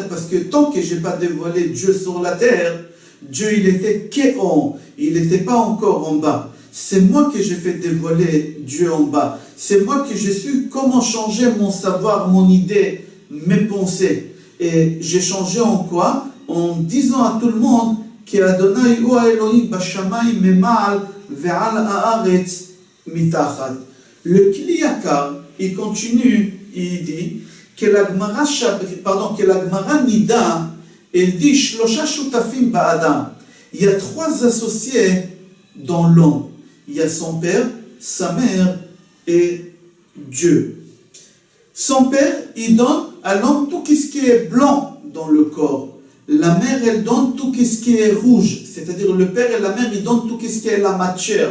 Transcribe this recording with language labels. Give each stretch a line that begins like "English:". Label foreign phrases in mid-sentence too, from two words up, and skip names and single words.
French: Parce que tant que je n'ai pas dévoilé Dieu sur la terre, Dieu il était qu'en, il n'était pas encore en bas. C'est moi que j'ai fait dévoiler Dieu en bas. C'est moi que j'ai su comment changer mon savoir, mon idée, mes pensées. Et j'ai changé en quoi? En disant à tout le monde que
Hebrew: ה' הוא אלהים בשמים ממעל ועל הארץ מתחת.
French: Le Kli Yakar, il continue, il dit que la Gemara Nida, elle dit
Hebrew: שלשה שותפים באדם.
French: Il y a trois associés dans l'homme. Il y a son père, sa mère et Dieu. Son père, il donne à l'homme tout ce qui est blanc dans le corps. La mère, elle donne tout ce qui est rouge. C'est-à-dire le père et la mère, ils donnent tout ce qui est la matière.